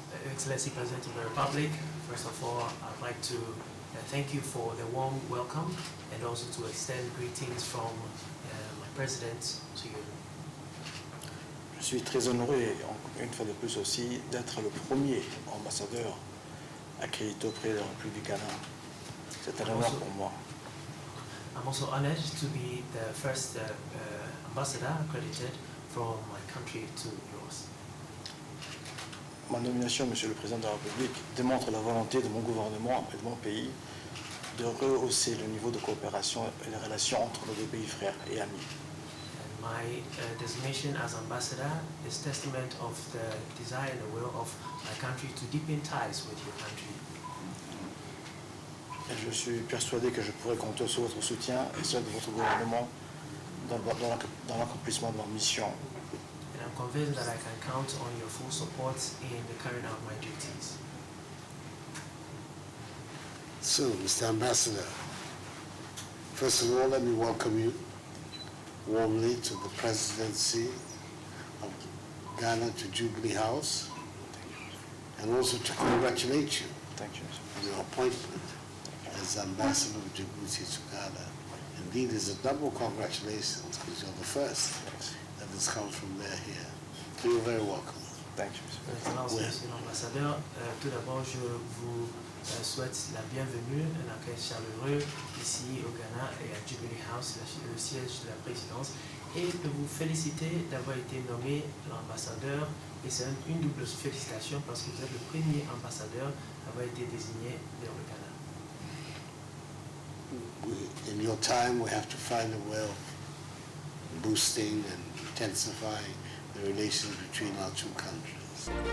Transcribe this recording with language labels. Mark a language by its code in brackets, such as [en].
[en] Excellency President of the Republic, first of all, I'd like to thank you for the warm welcome and also to extend greetings from my President to you. [fr] Je suis très honoré, une fois de plus aussi, d'être le premier ambassadeur accrédité auprès de la République du Ghana. C'est un honneur pour moi. [en] I'm also honored to be the first ambassador accredited from my country to yours. [fr] Ma nomination, Monsieur le Président de la République, démontre la volonté de mon gouvernement et de mon pays de rehausser le niveau de coopération et les relations entre nos deux pays frères et amis. [en] And my designation as ambassador is testament of the desire and the will of my country to deepen ties with your country. [fr] Et je suis persuadé que je pourrai compter sur votre soutien et celui de votre gouvernement dans l'accomplissement de ma mission. [en] And I'm convinced that I can count on your full support in the carrying out my duties. So, Mr. Ambassador, first of all, let me welcome you warmly to the presidency of Ghana to Jubilee House, and also to congratulate you on your appointment as Ambassador of Djibouti to Ghana. Indeed, it's a double congratulations because you're the first that has come from there here. So you're very welcome. Thank you. [fr] Excellence, Monsieur l'Ambassadeur, tout d'abord, je vous souhaite la bienvenue, un accueil chaleureux ici au Ghana et à Jubilee House, le siège de la présidence, et de vous féliciter d'avoir été nommé l'ambassadeur. Et c'est une double félicitation parce que vous êtes le premier ambassadeur à avoir été désigné vers le Ghana. [en] In your time, we have to find a way of boosting and intensifying the relations between our two countries.